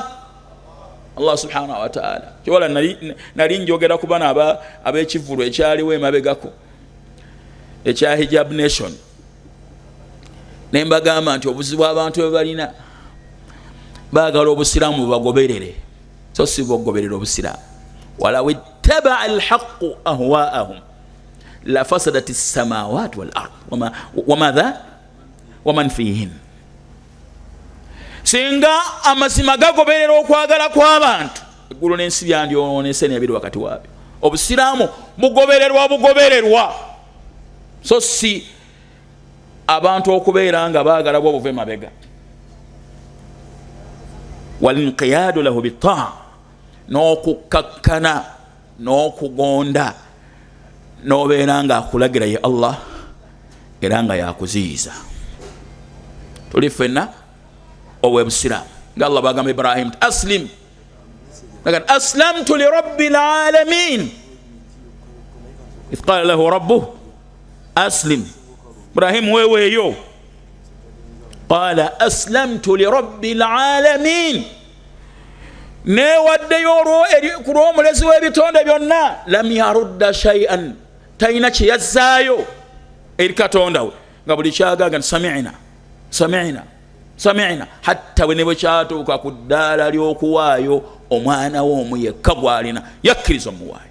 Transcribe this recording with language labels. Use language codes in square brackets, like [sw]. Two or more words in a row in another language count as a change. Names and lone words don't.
[lg] Allah [ar] سبحانه وتعالى. [lg] Kiwala nali njogera ku bana ab'ekivulu ekyaliwo emabegako ekya hijab nation, ne mbagamba nti obuzibu abantu bwe balina baagala obusiraamu bubagoberere, so si bugoberera obusiraamu. [ar] ولو اتبع الحق أهواءهم لفسدت السماوات والأرض وماذا ومن فيهن. [lg] Singa amazima gagoberera okwagala kw'abantu, eggulu n'ensi byandyonoonese n'ebiri wakati waabyo. Obusiraamu bugobererwa, so si abantu okubeera nga baagala bwo buve mabega. [ar] والانقياد له بالطاعة, [lg] n'okukakkana n'okugonda, n'obeera nga akulagira ye Allah era nga yakuziyiza. Tuli fenna obwebusiraamu nga Allah bagamba Ibrahim [ar] أسلم، أسلمت لرب العالمين إذ قال له ربه أسلم. Ibrahim weweeyo قال أسلمت لرب العالمين, [lg] newaddeyo ku lw'omulezi w'ebitonde byonna. [ar] لم يرد شيئا, [lg] talina kye yazzaayo eri Katonda we, nga buli kyagaaga sami'na hatta bwe ne bwe kyatuuka ku ddaala ly'okuwaayo omwana we omu yekka gw'alina, yakkiriza omuwaayo.